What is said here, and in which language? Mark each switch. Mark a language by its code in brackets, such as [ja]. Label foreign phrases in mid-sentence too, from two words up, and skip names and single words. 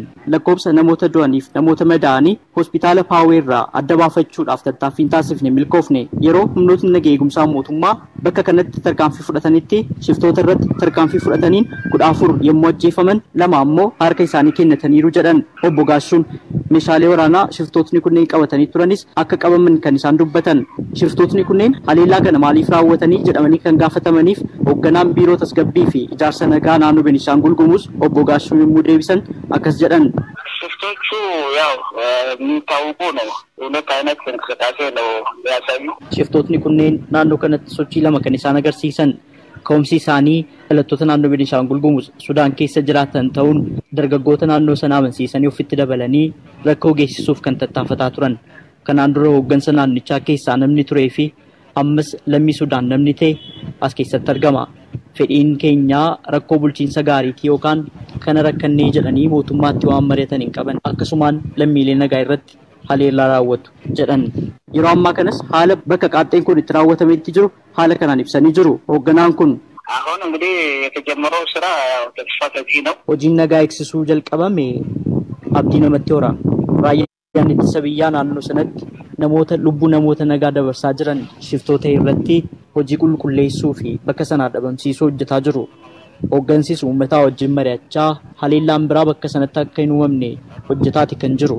[om] Lakkoobsa namoota du'aniif namoota madaa'anii hospitaala Paaweerraa adda baafachuudhaaf tattaaffiin taasifne milkoofne yeroo humnootni nageenya eegumsaa mootummaa bakka kanatti tarkaanfii fudhatanitti shiftoota irratti tarkaanfii fudhataniin 14 yommuu ajjeefaman 2 ammoo harka isaanii kennataniiru jedhan. Obbo Gaashuun meeshaalee waraanaa shiftootni kunneen qabatanii turanis akka qabaman kan isaan dubbatan. Shiftootni kunneen haleellaa kana maaliif raawwatanii jedhamanii kan gaafatamaniif hoogganaan biiroo tasgabbii fi ijaarsa nagaa naannoo Beenishaangul Gumuz Obbo Gaashuun yommuu deebisan akkas jedhan. [am] ሽፍቶቹ ያው የሚታወቁ ነው። ሁለት አይነት እንቅስቃሴ ነው ያሳዩ። [om] Shiftootni kunneen naannoo kanatti sochii lama kan isaan agarsiisan. Ka'umsi isaanii dhalattoota naannoo Beenishaangul Gumuz Sudaan keessa jiraatan ta'uun dargaggoota naannoo sana amansiisanii ofitti dabalanii rakkoo geessisuuf kan tattaafataa turan. Kanaan dura hooggansa naannichaa keessaa namni turee fi ammas lammii Sudaan namni ta'e as keessatti argama. Fedhiin keenyaa rakkoo bulchiinsa gaariitii yookaan kana rakkannee jedhanii mootummaatti waan mari'atan hin qaban. Akkasumaan lammiilee nagaa irratti haleellaa raawwatu jedhan. Yeroo ammaa kanas haala bakka qaaxxeen kun itti raawwatametti jiru haala kanaan ibsanii jiru. Hoogganaan kun [am] አሁን እንግዲህ የተጀመረው ስራ ተስፋ ሰጪ ነው። [om] hojiin nagaa eegsisuu jalqabame abdii namatti hora. Raayyaan ittisa biyyaa naannoo sanatti namoota lubbuu namoota nagaa dabarsaa jiran shiftoota irratti hojii qulqulleessuu fi bakka sanaa dhabamsiisuu hojjetaa jiru. Hooggansis uummataa wajjin mari'achaa haleellaan biraa bakka sanatti akka hin uumamne hojjetaati kan jiru.